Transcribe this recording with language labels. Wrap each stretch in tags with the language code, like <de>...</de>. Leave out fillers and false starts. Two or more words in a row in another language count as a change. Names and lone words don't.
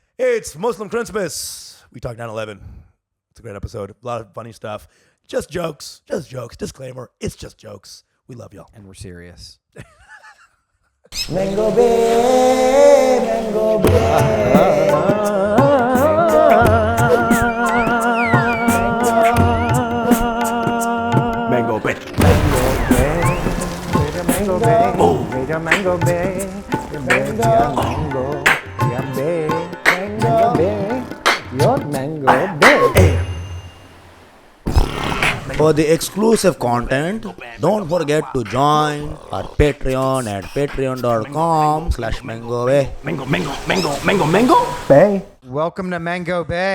<en>It's Muslim Christmas. We talk 9/11. It's a great episode. A lot of funny stuff. Just jokes. Just jokes. Disclaimer. It's just jokes. We love y'all. And we're serious. Mango Bay, Mango Bay. Mango Bay. Mango Bay, Mango Bay, Mango Bay, Mango Bay, Mango Bay, your Mango Bay. For the exclusive content, don't forget to join our Patreon at patreon.com/mangobe. Mango Bay. Welcome to Mango Bay.</en>